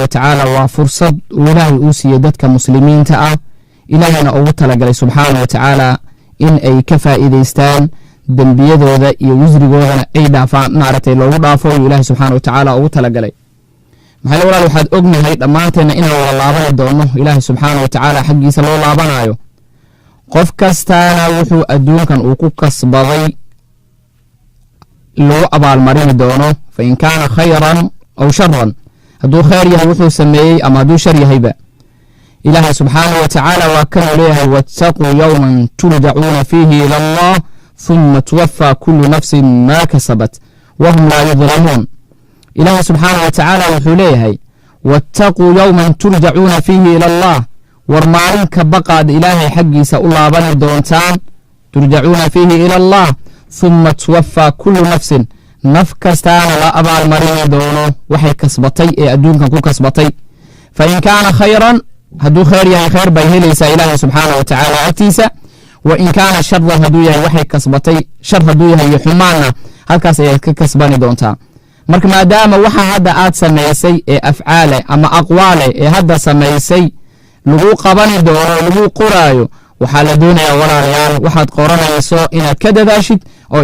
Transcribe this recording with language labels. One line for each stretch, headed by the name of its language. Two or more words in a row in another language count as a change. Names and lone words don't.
Arabic: وتعالى
Somali: waa fursad ilaahay uu siiyay dadka muslimiinta ah ilaahayna ugu talagalay
Arabic: سبحانه وتعالى
Somali: in ay ka faa'iideystaan dambiyadooda iyo wisrigoodana ay dhaafaan maartay loogu dhaafo ilaahay
Arabic: سبحانه وتعالى
Somali: ugu talagalay maxay walaal waxaad ognahay dhamaanteena inaan wada laaban doono ilaahay subhanahu wa ta'ala xaqiisa loo laabanayo qof kastaana wuxuu adduunkan uu ku kasbaday loo abaal marin doono
Arabic: فإن كان خيرا أو شرا
Somali: haduu khayr yahay wuxuu sameeyay ama haduu shar yahayba ilaahay
Arabic: سبحانه وتعالى
Somali: wa kana leeyahay
Arabic: واتقوا يوما ترجعون فيه إلى الله ثم توفى كل نفس ما كسبت وهم لا يظلمون
Somali: ilaahay
Arabic: سبحانه وتعالى
Somali: wuxuu leeyahay
Arabic: واتقوا يوما ترجعون فيه إلى الله
Somali: war maalinka baqaad ilaahay xaqiisa u laaban doontaan
Arabic: ترجعون فيه إلى الله ثم توفى كل نفس
Somali: naf kastaana la abaalmarini doono waxay kasbatay ee adduunkan ku kasbatay
Arabic: فإن كان خيرا
Somali: hadduu khayr yahay khayr bay helaysaa ilaahay
Arabic: سبحانه وتعالى
Somali: agtiisa
Arabic: وإن كان شرا
Somali: hadduu yahay waxay kasbatay shar hadduu yahay iyo xumaanna halkaas ayaad ka kasbani doontaa marka maadaama waxa hadda aad samaysay ee afcaale ama aqwaale ee hadda samaysay lagu qabani doono lagu qoraayo waxaa la doonayaa walaalayaal waxaad qoranayso inaad ka dadaashid oo